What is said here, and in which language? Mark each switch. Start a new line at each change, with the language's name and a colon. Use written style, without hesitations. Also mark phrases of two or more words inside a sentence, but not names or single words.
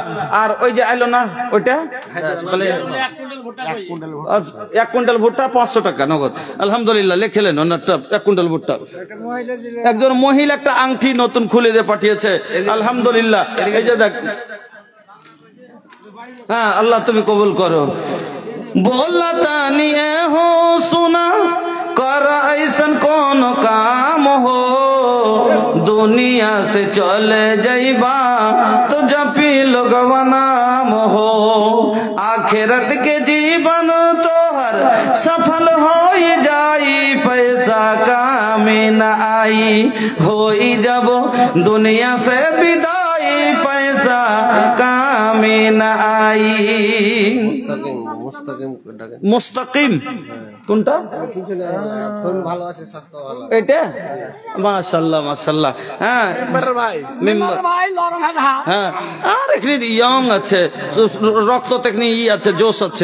Bangla: আর ওই যে আইলো না ওইটা 1 কুইন্টাল ভুট্টা 500 টাকা নগদ। আলহামদুলিল্লাহ লিখলেন ওনারটা 1 কুইন্টাল ভুট্টা। একজন মহিলা একটা আংটি নতুন খুলে দিয়ে পাঠিয়েছে। আলহামদুলিল্লাহ এই যে দেখ। হ্যাঁ আল্লাহ তুমি কবুল করো।
Bhojpuri: बोला तानी ए हो सुना कर ऐसन कौन काम हो, दुनिया से चले जाइबा तो जपी लोगवा नाम हो, आखिरत के जीवन तोहर सफल हो जाई, पैसा कामी न आई, होई जब दुनिया से विदाई, पैसा कामी न आई।
Bangla: মুস্তাকিম কোনটা? ভালো আছে, স্বাস্থ্য ভালো। এটা মাশাআল্লাহ মাশাআল্লাহ। হ্যাঁ মেম্বার হ্যাঁ আর এখানে ইয়ং আছে, রক্ত থেকে ই আছে, জোশ আছে।